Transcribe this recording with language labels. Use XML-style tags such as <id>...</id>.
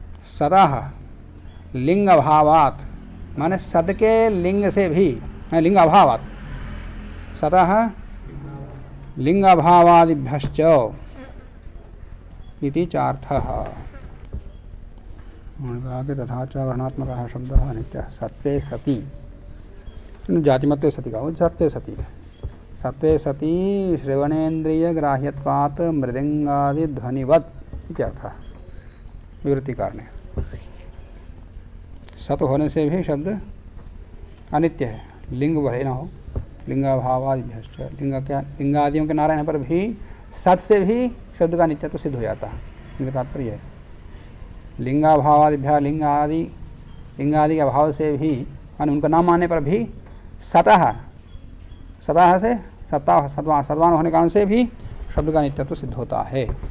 <sa>सतः लिंग अभावात,</sa> <hi>माने सद के लिंग से भी,</hi> <sa>लिंग अभावात, सतः लिंग अभावादिभ्यश्च इति चार्थः।</sa> <hi>आगे</hi> <sa>तथा च वर्णात्मकः शब्दः अनित्यः सत्वे सति, जातिमत्वे सति का सत्वे सति, सत्वे सति श्रवणेन्द्रिय ग्राह्यत्वात् मृदंगादि ध्वनिवत् इत्यर्थः।</sa> <hi>विवृत्तिकार ने सत होने से भी शब्द अनित्य है, लिंग भले न हो।</hi> <sa>लिंगाभावादिभ्यश्च,</sa> <hi>लिंगादियों के न रहने पर भी सत से भी शब्द का अनित्य तो सिद्ध हो जाता है। इनका तात्पर्य है</hi> <sa>लिंगाभावादिभ्य,</sa> <hi>लिंगादि के अभाव से भी, मान उनका नाम मानने पर भी सतः, सतः से सत्वान होने कारण से भी शब्द का अनित्य तो सिद्ध होता है।</hi>